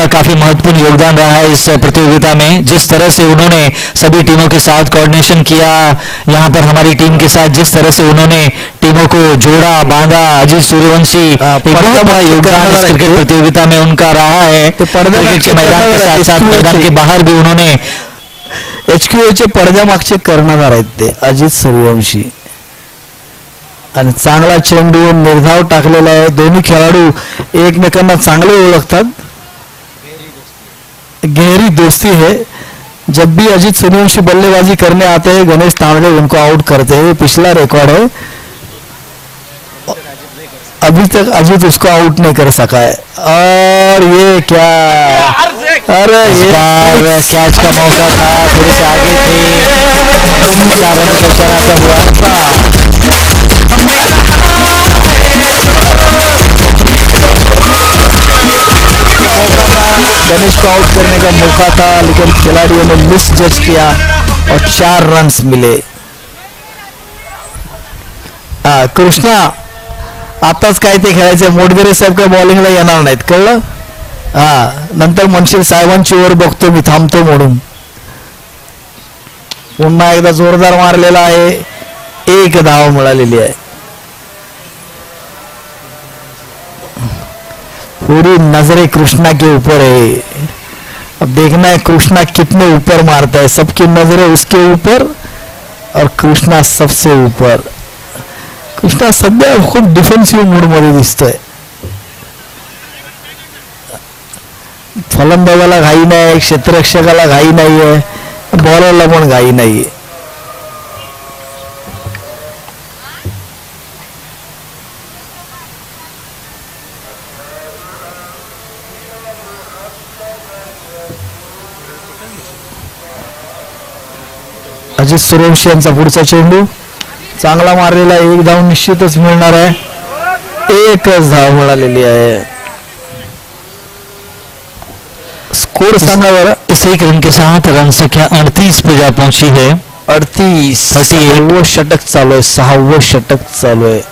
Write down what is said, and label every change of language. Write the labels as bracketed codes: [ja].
[hi] का काफी महत्वपूर्ण योगदान रहा है इस प्रतियोगिता में। जिस तरह से उन्होंने सभी टीमों के साथ कोऑर्डिनेशन किया, यहाँ पर हमारी टीम के साथ जिस तरह से उन्होंने टीमों को जोड़ा बांधा, अजीत सूर्यवंशी एक बहुत बड़ा योगदान इस क्रिकेट प्रतियोगिता में उनका रहा है। क्रिकेट के मैदान के साथ साथ मैदान के बाहर भी उन्होंने [mr] HQAचे पडद्यामागचे कर्णधार आहेत ते अजित सूर्यवंशी, आणि चांगला चेंडू निर्धाव टाकलेला आहे. दोन्ही खेळाडू एकमेकांना चांगले ओळखतात. [hi] गहरी दोस्ती है. जब भी अजित सूर्यवंशी बल्लेबाजी करने आते हैं गणेश तांबड़े उनको आउट करते हैं. पिछला रिकॉर्ड है, अभी तक अजित उसको आउट नहीं कर सका है. और ये क्या, अरे ये कैच का मौका था, थोड़े से आगे थे, 4 रन का चलाता हुआ गणेश को आउट करने का मौका था, लेकिन खिलाड़ियों ने मिस जज किया और 4 रन्स मिले. [mr] कृष्णा आताच काय ते खेळायचे, मोडगरे साहेब काय बॉलिंगला येणार नाहीत, कळलं? नंतर म्हणशील साहेबांची ओव्हर बघतो मी, थांबतो म्हणून. पुन्हा एकदा जोरदार मारलेला आहे, 1 धाव मिळालेली आहे. [hi] पूरी नजरें कृष्णा के ऊपर है. अब देखना है कृष्णा कितने ऊपर मारता है. सबकी नजरें उसके ऊपर और कृष्णा सबसे ऊपर. [mr] कृष्णा सध्या खूप डिफेन्सिव्ह मूड मध्ये दिसतोय. फलंदाजाला घाई नाही, क्षेत्ररक्षकाला घाई नाहीये, बॉलरला पण घाई नाहीये. अजित सूर्यवंशी यांचा पुढचा चेंडू चांगला मारलेला, 1 धाव निश्चितच मिळणार आहे. 1च धाव मिळालेली आहे. स्कोर सांगा बरं. [hi] इस एक रन के साथ रन संख्या 38 पे जा पहुंची है. 38. [mr] 6वं षटक चालू आहे, 6वं षटक चालू आहे.